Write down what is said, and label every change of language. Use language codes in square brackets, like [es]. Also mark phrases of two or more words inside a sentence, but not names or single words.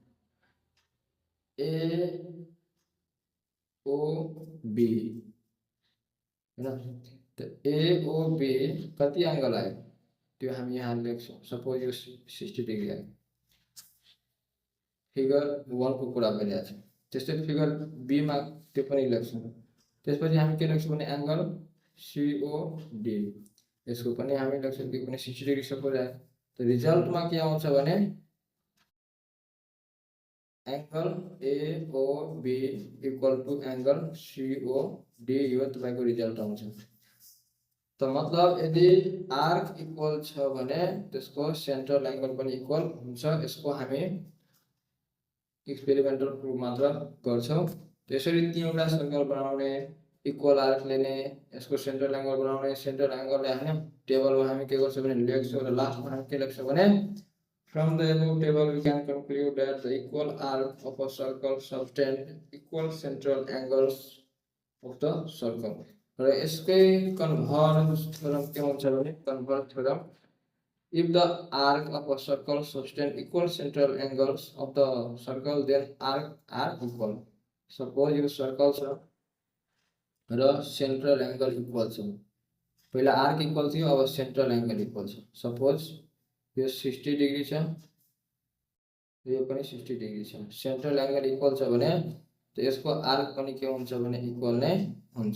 [ne] ए ओ बी हैन त ए ओ बी कति एंगल आयो त्यो हामी यहाँ लेख्छौं सपोज यो 60 डिग्री आयो फिगर 1 को कुरा गरिरहेको छ त्यस्तै फिगर बी मा त्यो पनि लेख्छौं त्यसपछि हामी के लेख्छौं भने [en] angle COD [ne] यसको पनि हामी लेख्छौं त्यो पनि 60 [en] degree suppose [ne] आयो त रिजल्टमा के आउँछ भने [en] angle AOB equal to angle COD [ne] यो तपाईको रिजल्ट आउँछ त मतलब यदि [en] arc equal [ne] छ भने त्यसको सेन्ट्रल एंगल पनि इक्वल हुन्छ यसको हामी [en] experimental proof [ne] मात्र गर्छौं त्यसरी तीनवटा सर्कल बनाउने [en] equal arc [ne] लेने यसको [en] central angle [ne] बनाउने [en] central angle [ne] हैन टेबलमा हामी के गर्छौं भने लेख्छौं र लास्टमा हामी के लेख्छौं भने [en] From the above table, we can conclude that the equal arc of a circle subtend equal central angles of the circle. र यसकै converse theorem [ne] के हुन्छ भने [en] converse theorem if the arc of a circle sustain equal central angles of the circle then arc are equal. [ne] Suppose यो सर्कल छ र [en] central angle equal [ne] छ पहिला [en] arc equal [ne] थियो अब [en] central angle equal [ne] छ सपोज यो 60 डिग्री छ यो पनि 60 डिग्री छ [en] central angle equal [ne] छ भने तो यसको आर्क पनि के हुन्छ भने इक्वल नै हुन्छ।